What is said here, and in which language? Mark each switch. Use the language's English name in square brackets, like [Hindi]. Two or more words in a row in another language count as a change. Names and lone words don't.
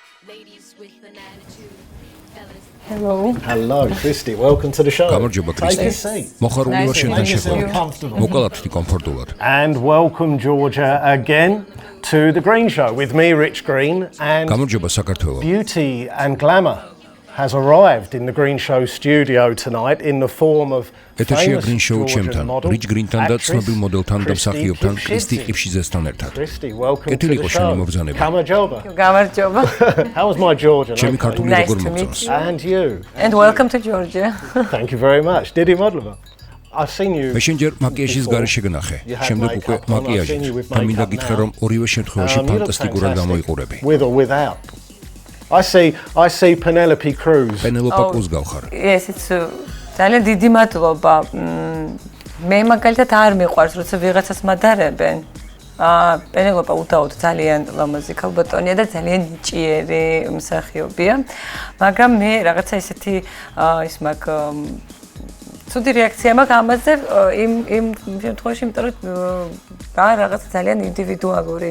[English] Hello. Hello, Christy. Welcome to the show. [Georgian] გამარჯობა კრისტი. მოხარული ვარ შენთან შეხვედრით. მოკალათით კომფორტულად. [English] And welcome Georgia again to the Green Show with me, Rich Green, and [Georgian] გამარჯობა საქართველო. [English] Beauty and Glamour has arrived in the Green Show studio tonight in the form of [Georgian] ეთერშია Green Show ჩემთან, Rich Green-თან და ცნობილ მოდელთან და მსახიობთან კრისტი ყიფშიძესთან ერთად. [English] Christy, welcome [Georgian] კეთილი [English] to the [Georgian] იყო შენი [English] show. [Georgian] მობრძანება. გამარჯობა. [English] How was my Georgia? [Georgian] ჩემი ქართული [English] Nice [Georgian] როგორ [English] to meet [Georgian] მოგწონს? [English] you. And you. And welcome to Georgia. Thank you very much. [Georgian] დიდი მადლობა. [English] I've seen you. [Georgian] მე შენჯერ მაკიაჟის გარეშე გნახე. შემდგომ უკვე მაკიაჟით. და მინდა გითხრა რომ ორივე შემთხვევაში ფანტასტიკურად გამოიყურები. [English] With or without. I see Penelope Cruz. [Georgian] პენელოპა კრუზ გავხარ. [English] Yes, it's [Georgian] ძალიან დიდი მადლობა. მე მაგალითად არ მიყვარს, როცა ვიღაცას მადარებენ. პენელოპა უდაოდ ძალიან ლამაზი ქალბატონია და ძალიან ნიჭიერი მსახიობია. მაგრამ მე რაღაცა ისეთი ის მაგ ცუდი რეაქცია მაქვს ამაზე იმ შემთხვევაში, იმიტომ რომ რაღაცა ძალიან ინდივიდუალური.